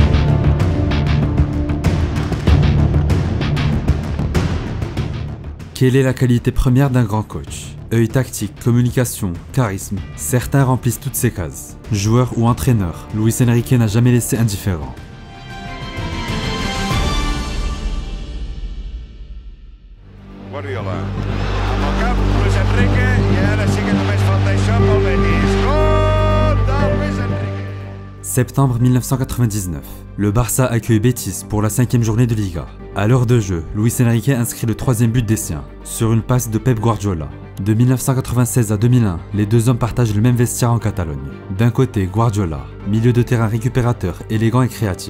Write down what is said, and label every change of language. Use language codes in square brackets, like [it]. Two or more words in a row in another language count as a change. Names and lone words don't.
[fr] Quelle est la qualité première d'un grand coach? Œil tactique, communication, charisme. Certains remplissent toutes ces cases. Joueur ou entraîneur, Luis Enrique n'a jamais laissé indifférent. [ca] Luis Enrique, i ara sí que només falta això pel Betis. Gol del Luis Enrique. [fr] Septembre 1999, le Barça accueille Betis pour la 5e journée de Liga. À l'heure de jeu, Luis Enrique inscrit le 3e but des siens, sur une passe de Pep Guardiola. De 1996 à 2001, les deux hommes partagent le même vestiaire en Catalogne. D'un côté, Guardiola, milieu de terrain récupérateur, élégant et créatif.